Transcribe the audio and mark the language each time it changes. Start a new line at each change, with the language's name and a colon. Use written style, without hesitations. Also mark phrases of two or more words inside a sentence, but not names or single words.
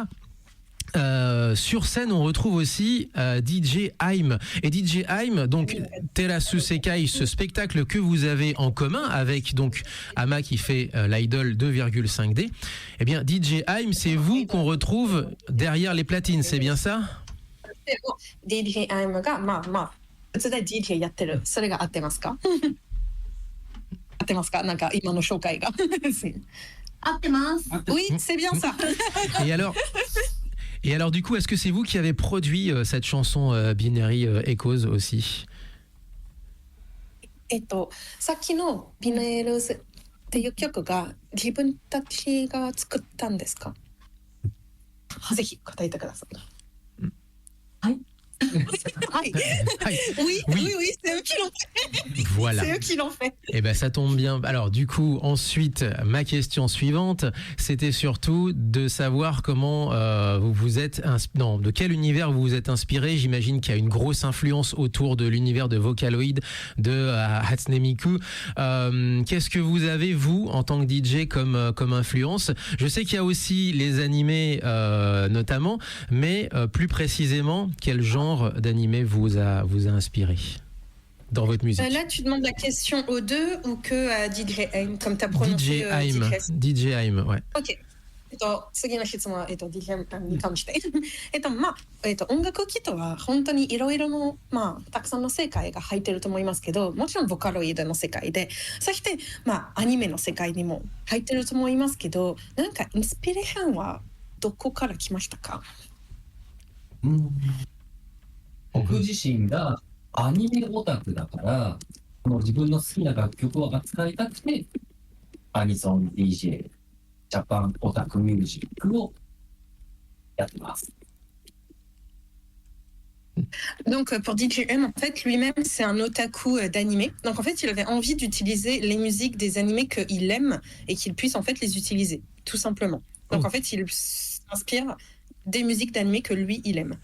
French: Sur scène, on retrouve aussi DJ Haim. Et DJ Haim, donc Terasu Sekai, ce spectacle que vous avez en commun avec donc Ama qui fait l'idol 2,5D. Eh bien, DJ Haim, c'est vous qu'on retrouve derrière les platines, c'est bien ça?
Japanese: DJ Haim がまあ普通で DJ やってる。それが合ってますか？合ってますか？なんか今の紹介が。合ってます。
French: Oui, c'est bien ça. Et alors, du coup, est-ce que c'est vous qui avez produit cette chanson Binary Echoes aussi?
Japanese: さっきの Binary っていう曲が自分たちが作ったんですか？ぜひ答えてください。はい。
French: Oui, c'est eux qui l'ont fait. Voilà. C'est eux qui l'ont fait. Eh ben, ça tombe bien. Alors, du coup, ensuite, ma question suivante, c'était surtout de savoir comment vous vous êtes de quel univers vous vous êtes inspiré. J'imagine qu'il y a une grosse influence autour de l'univers de Vocaloid de Hatsune Miku. Qu'est-ce que vous avez, vous, en tant que DJ, comme influence? Je sais qu'il y a aussi les animés, notamment, mais plus précisément, quel genre d'animé vous a inspiré dans votre musique? Là, tu demandes la question aux deux ou que à DJ Haim, comme tu as prononcé DJ Haim, ouais.
Japanese: OK. 次の質問は、DJ に関して。音楽機とは本当にいろいろの、たくさんの世界が入ってると思いますけど、もちろんボカロイドの世界で、そして、アニメの世界にも入ってると思いますけど、なんかインスピレーションはどこから来ましたか？僕自身がアニメオタクだから、この自分の好きな楽曲を扱いたくて、アニソン DJ、ジャパンオタクミュージックをやってます。
French: Donc pour DJ M, en fait, lui-même, c'est un otaku d'animé. Donc en fait, il avait envie d'utiliser les musiques des animés qu'il aime et qu'il puisse en fait les utiliser, tout simplement. Donc en fait, il s'inspire des musiques d'animé que lui, il aime.